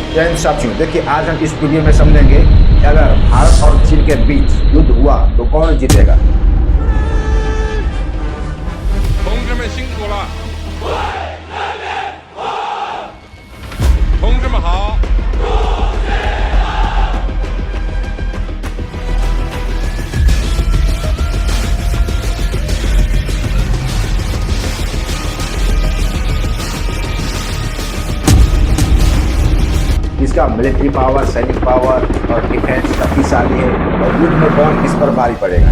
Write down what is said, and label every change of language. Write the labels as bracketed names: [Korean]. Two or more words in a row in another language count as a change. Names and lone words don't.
[Hindi] जय हिंद साथियों, देखिए आज हम इस वीडियो में समझेंगे कि अगर भारत और चीन के बीच युद्ध हुआ तो कौन जीतेगा। [Chinese] 同志们辛苦了，同志们好。 [Hindi] इसका [English] military power, [Hindi] सैनिक पावर और डिफेंस शक्तिशाली है और युद्ध में कौन किस पर भारी पड़ेगा।